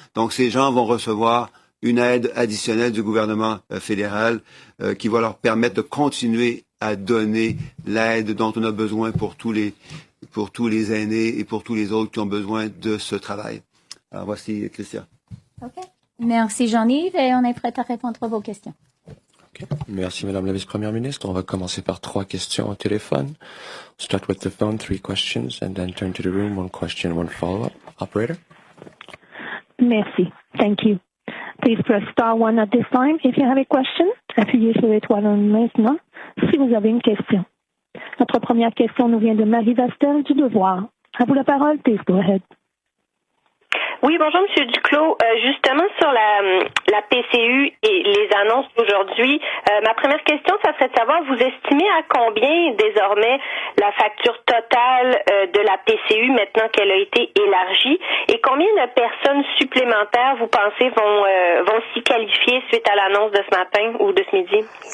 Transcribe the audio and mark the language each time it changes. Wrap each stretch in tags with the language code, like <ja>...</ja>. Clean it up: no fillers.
<fr>Donc, ces gens vont recevoir une aide additionnelle du gouvernement fédéral qui va leur permettre de continuer à donner l'aide dont on a besoin pour tous les aînés et pour tous les autres qui ont besoin de ce travail. Alors, voici Christian. OK. Merci Jean-Yves et on est prêt à répondre à vos questions. Okay. Merci Madame la Vice-Première ministre. On va commencer par 3 questions au téléphone.</fr> <en>Start with the phone, 3 questions, and then turn to the room, 1 question, 1 follow-up. Operator?</en> <fr>Merci.</fr> <en>Thank you. Please press star 1 at this time if you have a question.</en> <fr>Appuyez sur l'étoile maintenant si vous avez une question. Notre première question nous vient de Marie Vastel du Devoir. À vous la parole,</fr> <en>please go ahead.</en> <fr>Oui, bonjour Monsieur Duclos. Justement sur la PCU et les annonces d'aujourd'hui, ma première question, ça serait de savoir, vous estimez à combien désormais la facture totale de la PCU maintenant qu'elle a été élargie et combien de personnes supplémentaires vous pensez vont s'y qualifier suite à l'annonce de ce matin ou de ce midi?</fr>